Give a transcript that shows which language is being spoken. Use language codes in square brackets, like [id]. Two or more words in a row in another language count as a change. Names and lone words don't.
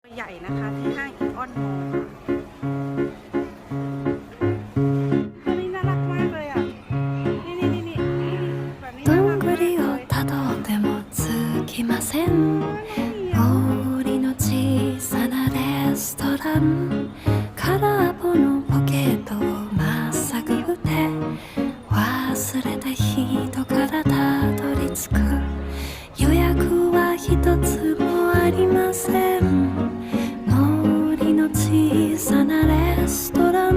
[th] ใหญ่นะคะที่ห้างอีออนมอลล์ตัวนี้น่ารักมากเลยอ่ะนี่แบบนี้ [ja] ど [th] น่า [ja] ん [th] รัก [ja] ぐ [th] มาก [ja] りを [th] เลย [ja] たどってもつきません [th] น้องเหมียว [ja] 森の小さなレストラン空っぽのポケットをまっさぐって忘れた人からたどり着く予約は一つもありません森の小さなレストラン